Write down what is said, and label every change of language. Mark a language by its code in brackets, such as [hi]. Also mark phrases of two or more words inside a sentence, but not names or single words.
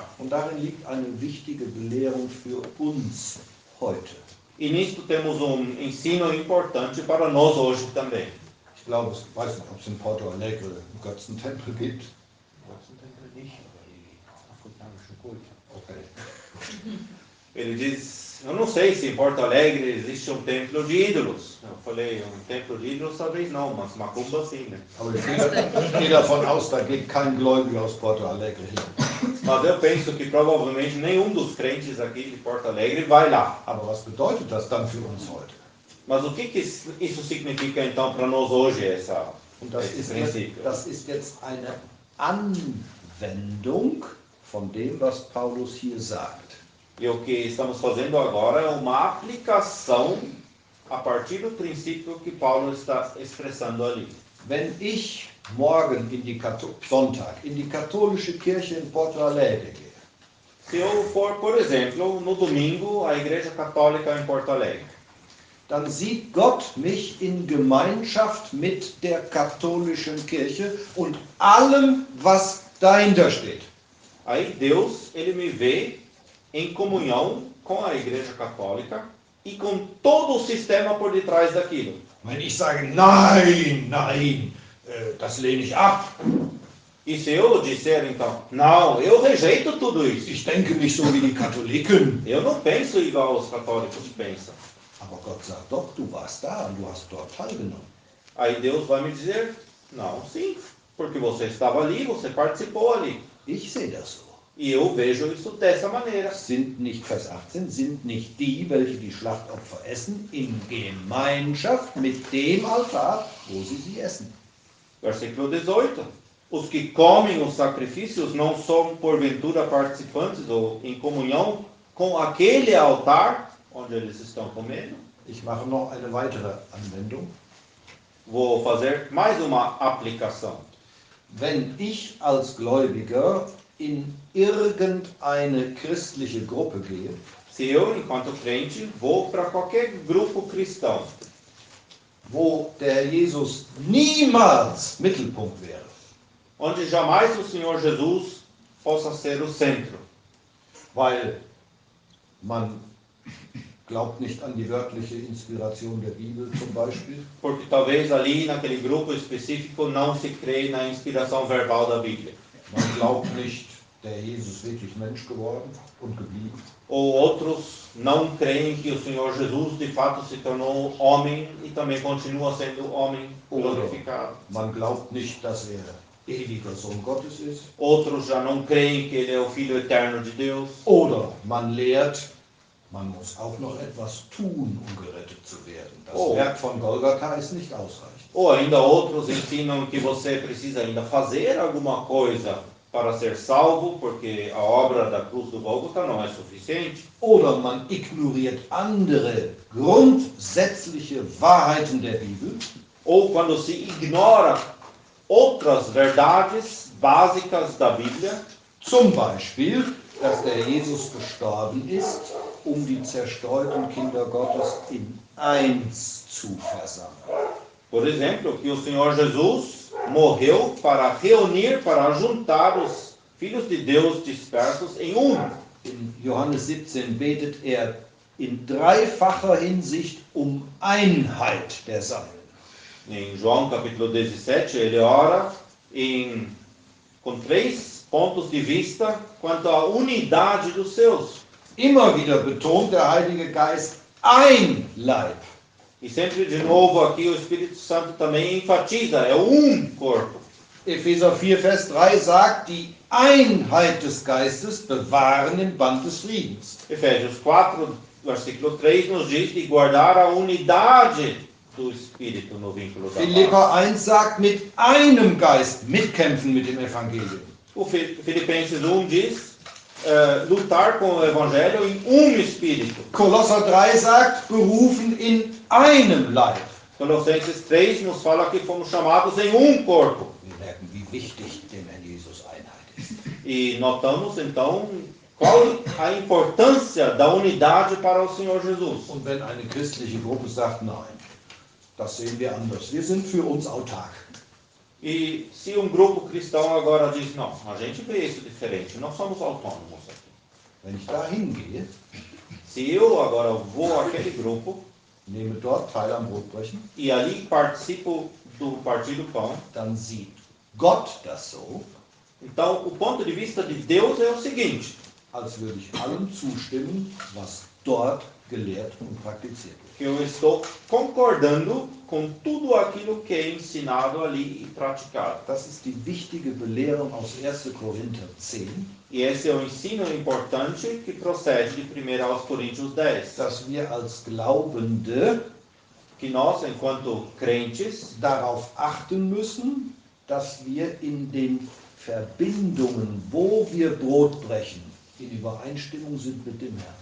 [de] Und darin liegt eine wichtige Belehrung für uns heute. [pt] E nisto temos ensino importante para nós hoje também. [de] Ich glaube, ich weiß nicht, ob es in Porto Alegre einen Götzentempel gibt. Götzentempel nicht, aber die afrikanischen Kulte. Okay. [pt] Ele diz, eu não sei se em Porto Alegre existe um templo de ídolos. Eu falei, um templo de ídolos talvez não, mas macumba sim, né? [de] Aber ich gehe davon aus, da geht kein Gläubiger aus Porto Alegre hin. [pt] Mas eu penso que provavelmente nenhum dos crentes aqui de Porto Alegre vai lá. [de] Aber was bedeutet das dann für uns heute? [pt] Mas o que isso significa então para nós hoje, [de] Und das [pt] esse [de] ist, [pt] princípio? [de] das ist jetzt eine Anwendung von dem, was Paulus hier sagt. [pt] E o que estamos fazendo agora é uma aplicação a partir do princípio que Paulo está expressando ali. [de] Wenn ich morgen Sonntag in die katholische Kirche in Porto Alegre gehe, [pt] Se eu for, por exemplo, no domingo, à Igreja Católica em Porto Alegre, [de] dann sieht Gott mich in Gemeinschaft mit der katholischen Kirche und allem, was dahinter steht. [pt] aí Deus, ele me vê em comunhão com a Igreja Católica e com todo o sistema por detrás daquilo. [de] Wenn ich sage, nein, das lehne ich ab. [pt] E se eu disser então, não, eu rejeito tudo isso. [de] Ich denke nicht so wie die Katholiken. [pt] Eu não penso igual os católicos pensam. [de] Aber Gott sagt doch, du warst da und du hast dort teilgenommen. [pt] Aí Deus vai me dizer, não, sim, porque você estava ali, você participou ali. [de] Ich sehe das so. [pt] E eu vejo isso dessa maneira. [de] Sind nicht, Vers 18, sind nicht die, welche die Schlachtopfer essen, in Gemeinschaft mit dem Altar, wo sie sie essen. [pt] Versículo 18. Os que comem os sacrifícios não são porventura participantes ou em comunhão com aquele altar onde eles estão comendo. [de] Ich mache noch eine weitere Anwendung. [pt] Vou fazer mais uma aplicação. [de] Wenn ich als Gläubiger in irgendeine christliche Gruppe gehe, [pt] Se eu, enquanto crente, vou para qualquer grupo cristão, [de] wo der Herr Jesus niemals Mittelpunkt wäre, [pt] onde jamais o Senhor Jesus possa ser o centro, [de] weil man glaubt nicht an die wörtliche Inspiration der Bibel zum Beispiel, [pt] porque talvez ali naquele grupo específico não se crê na inspiração verbal da Bíblia. [de] man glaubt nicht, der Jesus ist wirklich Mensch geworden und geblieben, [pt] Ou outros não creem que o Senhor Jesus de fato se tornou homem e também continua sendo homem glorificado. [de] man glaubt nicht, dass ewiger Sohn Gottes ist, [pt] Outros já não creem que ele é o Filho eterno de Deus. [de] oder man lehrt, man muss auch noch etwas tun, um gerettet zu werden. Das Werk von Golgatha ist nicht ausreichend. [pt] Ou ainda outros ensinam que você precisa ainda fazer alguma coisa para ser salvo, porque a obra da cruz do Gólgota não é suficiente. [de] Oder man ignoriert andere grundsätzliche Wahrheiten der Bibel, [pt] Ou quando se ignora outras verdades básicas da Bíblia, [de] zum Beispiel, dass der Jesus gestorben ist, um die zerstreuten Kinder Gottes in eins zu versammeln. [pt] por exemplo, que o Senhor Jesus morreu para reunir, para juntar os filhos de Deus dispersos em um. [de] In Johannes 17 betet in dreifacher Hinsicht Einheit der Seinen. [pt] Em João capítulo 17, ele ora com 3 pontos de vista quanto à unidade dos seus. [de] Immer wieder betont der Heilige Geist ein Leib. [pt] E sempre de novo aqui o Espírito Santo também enfatiza, é um corpo. [de] Epheser 4, Vers 3 sagt, die Einheit des Geistes bewahren im Band des Friedens. [pt] Efésios 4, versículo 3 nos diz de guardar a unidade do Espírito no vínculo da paz. [de] Philipper 1 sagt, mit einem Geist mitkämpfen mit dem Evangelium. [pt] O Filipenses 1 diz, lutar com o Evangelho em um Espírito. [de] Kolosser 3 sagt, berufen in einem Leib. [pt] Colossenses 3 nos fala que fomos chamados em um corpo. [de] Wir merken, wie wichtig dem Herrn Jesus Einheit ist. [pt] E notamos então qual a importância da unidade para o Senhor Jesus. [de] Und wenn eine christliche Gruppe sagt, nein, das sehen wir anders, wir sind für uns autark. [pt] E se um grupo cristão agora diz, não, a gente vê isso diferente, nós somos autônomos aqui. [de] Wenn ich da hingehe, [pt] Se eu agora vou àquele grupo [de] nehme dort teil am Brotbrechen, [pt] e ali participo do partir do pão, [de] dann sieht Gott das so, [pt] então o ponto de vista de Deus é o seguinte, [de] als würde ich allem zustimmen, was dort gelehrt und praktiziert wird. [pt] que eu estou concordando com tudo aquilo que é ensinado ali e praticado. [de] Das ist die wichtige Belehrung aus 1. Korinther 10, [pt] E esse é o ensino importante que procede de 1 aos Coríntios 10. [de] dass wir als Glaubende [pt] Que nós, enquanto crentes, [de] darauf achten müssen, dass wir in den Verbindungen, wo wir Brot brechen, in Übereinstimmung sind mit dem Herrn.